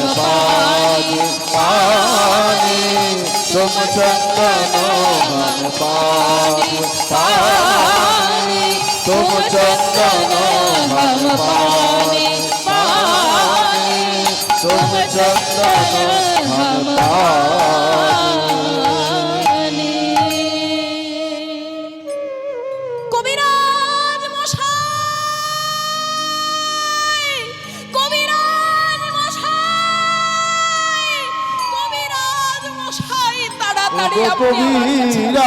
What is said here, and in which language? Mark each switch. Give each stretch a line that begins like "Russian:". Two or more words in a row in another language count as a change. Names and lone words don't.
Hindi: पानी पानी, तुम चंदन हम पानी पानी, तुम चंदन हम पानी पानी तुम चंदन हम पानी
Bangla: কবিরাজ মশাই, কবিরাজ মশাই, কবিরাজ মশাই, তাড়াতাড়ি ওগো আপনি আমার কাছে